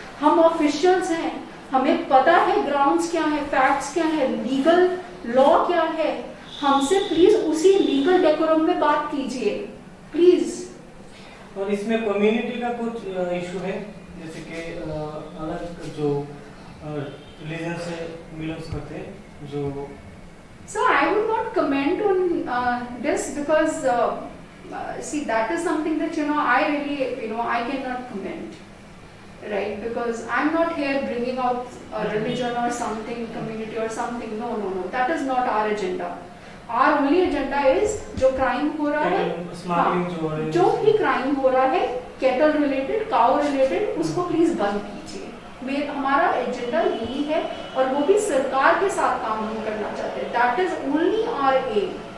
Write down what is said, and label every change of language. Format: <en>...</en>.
<hi>हम ऑफिशियल्स हैं, हमें पता है ग्राउंड्स क्या है, फैक्ट्स क्या है, लीगल लॉ क्या है, हमसे प्लीज उसी लीगल डेकोरम में बात कीजिए प्लीज। और इसमें कम्युनिटी का कुछ इशू है, जैसे कि अलग जो रिलीजन से बिलोंग्स करते हैं जो।</hi> <en>So I would not comment on this because see that is something that I really I cannot comment, right? Because I'm not here bringing out a religion or something, community or something. No, that is not our agenda. Our only agenda is</en> <hi>जो crime हो रहा है, जो भी crime हो रहा है cattle related, cow related, उसको प्लीज बंद कीजिए। हमारा एजेंडा यही है, और वो भी सरकार के साथ काम हम करना चाहते हैं।</hi> <en>That is only our aim.</en>